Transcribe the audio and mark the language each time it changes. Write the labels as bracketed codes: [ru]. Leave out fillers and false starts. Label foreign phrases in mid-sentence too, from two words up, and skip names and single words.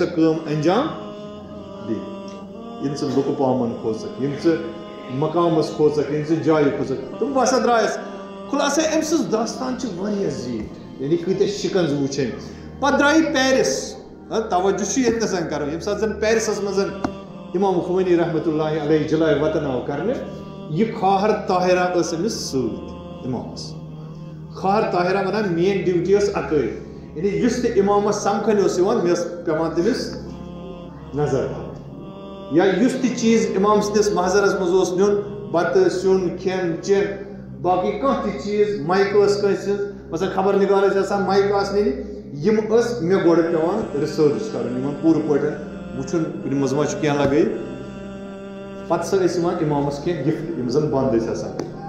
[ks] کٲم انجام دِنۍ ییٚلہِ ژٕ لُکہٕ پامن کھوژکھ ییٚلہِ ژٕ مقامس کھوژکھ ییٚلہِ ژٕ جایہِ کھوژکھ تِم بہٕ ہسا درٛایس خُلاصے أمۍ سٕنٛز داستان چھِ واریاہ زیٖٹھ یعنی کۭتیاہ شِکنز وٕچھ أمۍ پتہٕ درٛاے پیرس توجہ چھُ ییٚتنس کرُن ییٚمہِ ساتہٕ زن پیرسس منٛز امام خمینی [ar] رحمۃ اللہ علیہ [ks] جلائے وطن آو کرنہٕ یہِ خاہر طاہرہ ٲس أمِس سۭتۍ امامس خاہر طاہرہ ونان میٲنۍ ڈیوٹی ٲس اکٲے یعنی یُس تہِ امامس سمکھن اوس یِوان مےٚ ٲس پیوان تٔمِس نظر تھاوٕنۍ یا یُس تہِ چیٖز امام سٕنٛدِس محضرس منٛز اوس نیُن بتہٕ سیُن کھٮ۪ن چٮ۪ن باقٕے کانٛہہ تہِ چیٖز مایک ٲس کٲنٛسہِ ہٕنٛز مثلاً خبر نگار ٲسۍ آسان مایک آسہٕ نِنہِ یِم ٲس مےٚ گۄڈٕ پیوان رِسٲرٕچ کرٕنۍ یِمن پوٗرٕ پٲٹھۍ وٕچھُن کُنہِ منٛز ما چھُ کینٛہہ لگٲیِتھ پتہٕ سا ٲسۍ یِوان امامس کینٛہہ گفٹ یِم زن بنٛد ٲسۍ آسان